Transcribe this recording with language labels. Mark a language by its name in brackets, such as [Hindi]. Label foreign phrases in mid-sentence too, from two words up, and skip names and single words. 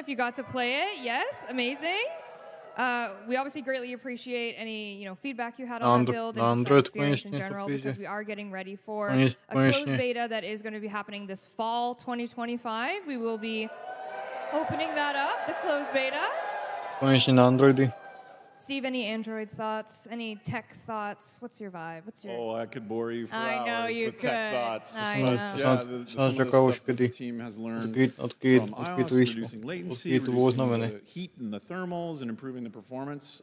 [English] If you got to play it, yes, amazing. We obviously greatly appreciate any feedback you had on that build and just our experience in general, because we are getting ready for a closed beta that is going to be happening this fall 2025. We will be opening that up, the closed beta. [Slovak] Konečne na Androidy. [English] Steve, any Android thoughts? Any tech thoughts? What's your vibe? Oh, I could bore you for I hours know you with tech could. thoughts. I know. Some of the stuff that the team has learned from iOS, reducing latency, reducing the heat and the thermals, and improving the performance.